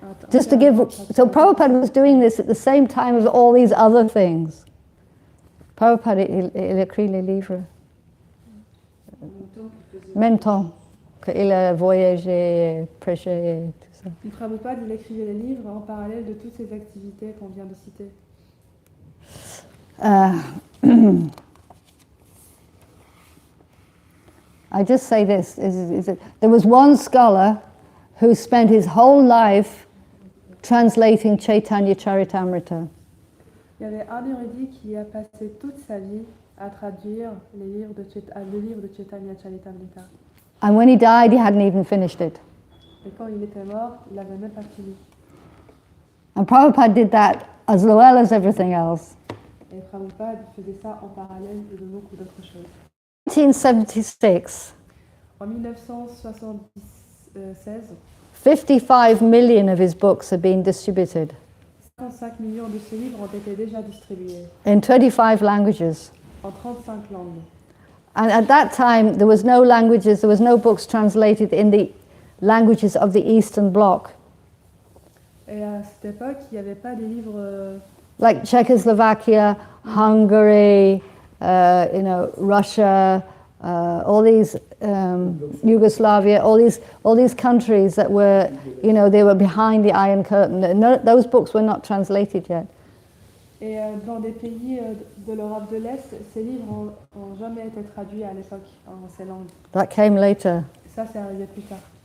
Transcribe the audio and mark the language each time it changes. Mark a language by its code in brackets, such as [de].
[en] Just to give, so Prabhupada was doing this at the same time as all these other things. [fr] Prabhupada, il écrit les livres. Même temps qu'il a voyagé, prêché, tout ça. Prabhupada, il écrivait les livres en parallèle de toutes ces activités qu'on vient de citer. [en] I just say this, is that there was one scholar who spent his whole life translating Chaitanya Charitamrita. [fr] Il y avait un érudit qui a passé toute sa vie à traduire le livre de Chaitanya Charitamrita. [en] And when he died, he hadn't even finished it. [fr] Et quand il était mort, il n'avait même pas fini. [en] And Prabhupada did that as well as everything else. [fr] Et Prabhupada faisait ça en parallèle de beaucoup d'autres choses. [en] 1976, [fr] En 1976, [en] 55 million of his books had been distributed [fr] 55 millions de ses livres ont été déjà distribués [en] in 25 languages. [fr] en 35 langues. [en] And at that time, there was no languages, there was no books translated in the languages of the Eastern Bloc, [fr] Et à cette époque, il n'y avait pas des livres [en] like Czechoslovakia, Hungary, Russia, all these Yugoslavia, all these countries that were, they were behind the Iron Curtain. No, those books were not translated yet. [fr] Et dans des pays de l'Europe de l'Est, ces livres n'ont jamais été traduits à l'époque en ces langues. [en] That came later. [fr] Ça, c'est arrivé plus tard.